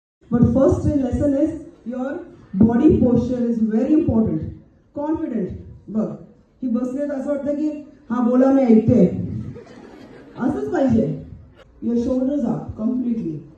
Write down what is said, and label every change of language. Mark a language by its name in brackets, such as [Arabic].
[English] But first lesson is your body posture is very important. Confident. [Marathi] बघ ही बसलेत असं वाटतं की हा बोला मी ऐकते. असंच पाहिजे. [English] Your shoulders up completely.